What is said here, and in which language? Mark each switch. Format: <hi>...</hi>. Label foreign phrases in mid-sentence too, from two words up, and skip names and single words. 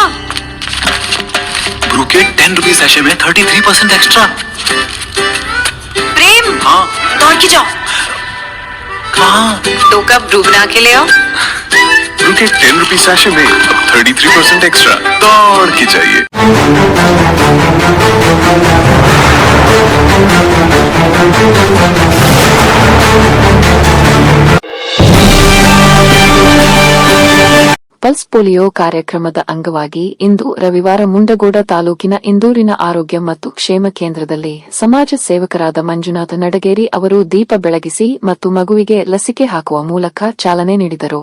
<hi>ब्रू के 10</hi> <en>rupees sachet</en> <hi>में 33% एक्स्ट्रा। प्रेम, हाँ। दौड़ के जाओ, कहाँ? 2 कप ब्रू बना के ले आओ। ब्रू के 10</hi> <en>rupees sachet</en> <hi>में 33% एक्स्ट्रा। दौड़ के चाहिए।</hi> <kn>ಪಲ್ಸ್ ಪೋಲಿಯೋ ಕಾರ್ಯಕ್ರಮದ ಅಂಗವಾಗಿ ಇಂದು ರವಿವಾರ ಮುಂಡಗೋಡ ತಾಲೂಕಿನ ಇಂದೂರಿನ ಆರೋಗ್ಯ ಮತ್ತು ಕ್ಷೇಮ ಕೇಂದ್ರದಲ್ಲಿ ಸಮಾಜ ಸೇವಕರಾದ ಮಂಜುನಾಥ ನಡಗೇರಿ ಅವರು ದೀಪ ಬೆಳಗಿಸಿ ಮತ್ತು ಮಗುವಿಗೆ ಲಸಿಕೆ ಹಾಕುವ ಮೂಲಕ ಚಾಲನೆ ನೀಡಿದರು.</kn>